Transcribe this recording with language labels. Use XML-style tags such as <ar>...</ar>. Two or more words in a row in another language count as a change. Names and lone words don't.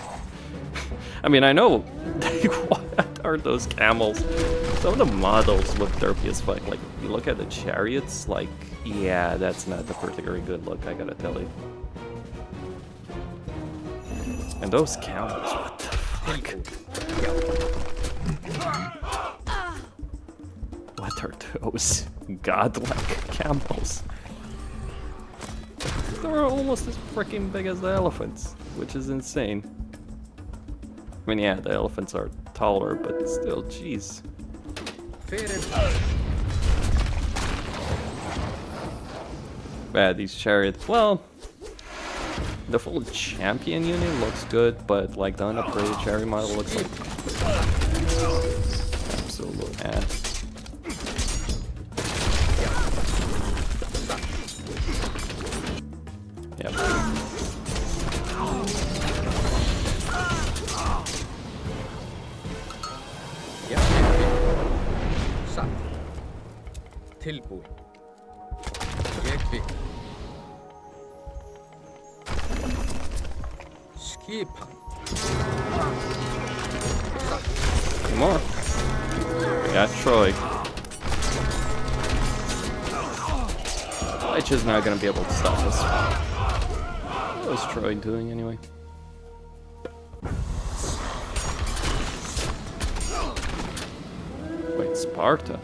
<en>I mean, I know... What are those camels? Some of the models look derpy as fuck. Like, if you look at the chariots, like... Yeah, that's not a particularly good look, I gotta tell you. And those camels, what the fuck?</en> <is>Tilbúin. Já.</is> <en>What are those godlike camels? They're almost as freaking big as the elephants, which is insane. I mean, yeah, the elephants are taller, but still, jeez.</en> <is>Fyrir.</is> <en>Bad, these chariots. Well, the full champion unit looks good, but like the unupgraded chariot model looks like absolute ass. Yep.</en> <is>Já. Satt. Tilbúin. Ég bygg. Skipan.</is> <en>More. Got Troy. Lich is not gonna be able to stop us. What was Troy doing anyway? Wait, Sparta?</en>